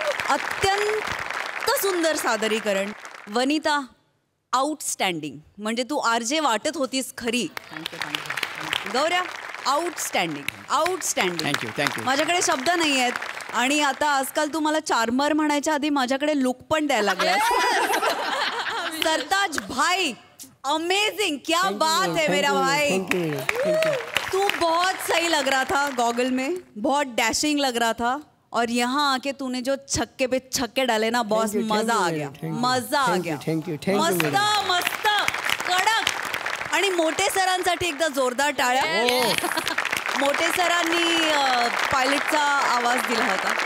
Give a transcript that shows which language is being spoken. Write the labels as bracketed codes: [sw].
[mr] अत्यंत सुंदर सादरीकरण. वनिता आउटस्टँडिंग. म्हणजे तू आरजे वाटत होतीस खरी. गौऱ्या आउटस्टँडिंग, आउटस्टँडिंग. [en] Thank you. [mr] माझ्याकडे शब्द नाही आहेत. आणि आता आजकाल तू मला चार्मर म्हणायच्या आधी माझ्याकडे लुक पण द्यायला लागलास. [hi] सरताज भाई अमेजिंग, क्या बात है मेरा भाई. तू बहुत सही लग रहा था गॉगल में, बहुत डैशिंग लग रहा था. और यहाँ आके तूने जो छक्के पे छक्के डाले ना बॉस, मजा आ गया, मजा आ गया. [en] Thank you. [mr] मस्त मस्त कडक. आणि मोठे सरांसाठी एकदा जोरदार टाळ्या. मोठे सरांनी पायलटचा आवाज दिला होता.